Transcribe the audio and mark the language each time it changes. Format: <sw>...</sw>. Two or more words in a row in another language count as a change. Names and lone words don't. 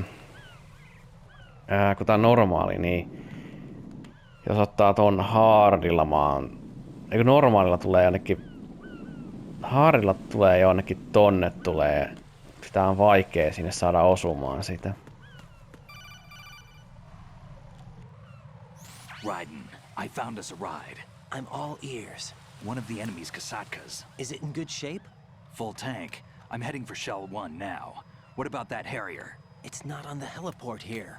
<fi>kun tää on normaali, niin... Jos ottaa ton hardilla maan... Eikö normaalilla tulee jonnekin... Hardilla tulee jonnekin tonne tulee... Sitä on vaikea sinne saada osumaan sitä.</fi> <en>Raiden, I found us a ride. I'm all ears. One of the enemy's Kasatkas. Is it in good shape? Full tank. I'm heading for Shell 1 now. What about that Harrier? It's not on the heliport here.</en>